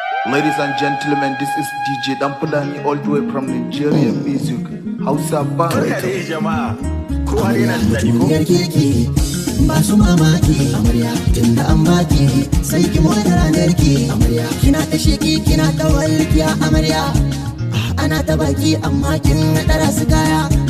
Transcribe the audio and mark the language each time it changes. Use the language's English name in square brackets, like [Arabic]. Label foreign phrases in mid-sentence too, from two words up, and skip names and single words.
[English] Ladies and gentlemen, this is D J Dan Fulani all the way from Nigeria Music. [Hausa] Hausa Bar. Barka dai, jama'a. Kowa dai na da daɗi, ko? Duniyar kirki, ba su mamaki, amarya, tun da an baki, sai ki more ranar ki, amarya. Kina ta sheki, kina ta walƙiya, amarya. Ana ta baki, amma kin ɗara su kaya.